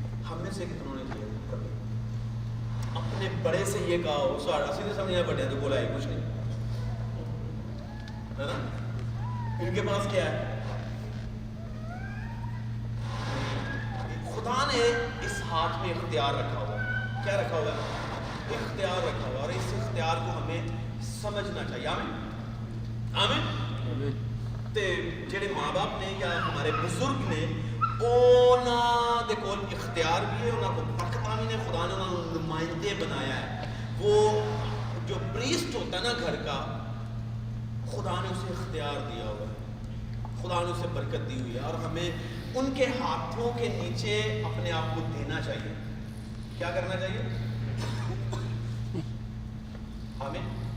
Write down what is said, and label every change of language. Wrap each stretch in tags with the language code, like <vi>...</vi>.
<ur>ہم میں سے کتنوں نے کیا کبھی اپنے بڑے سے یہ کہا ہو, سیدھے سمجھنا بڑے تو بولا ہے کچھ نہیں, ہے نا. ان کے پاس کیا ہے؟ خدا نے اس ہاتھ میں اختیار رکھا ہوا ہے. کیا رکھا ہوا ہے؟ اختیار رکھا ہوا, اور اس اختیار کو ہمیں سمجھنا چاہیے. آمین آمین.</ur> <pa>تے جڑے ماں باپ نے یا ہمارے بزرگ نے انہاں دے کول اختیار بھی ہے, انہاں کو برکتاں بھی نے, خدا نے انہاں کو نمائندے بنایا ہے.</pa> <ur>وہ جو پریسٹ ہوتا ہے نا گھر کا, خدا نے اسے اختیار دیا ہوا ہے, خدا نے اسے برکت دی ہوئی ہے, اور ہمیں ان کے ہاتھوں کے نیچے اپنے آپ کو دینا چاہیے. کیا کرنا چاہیے؟ آمین.</ur>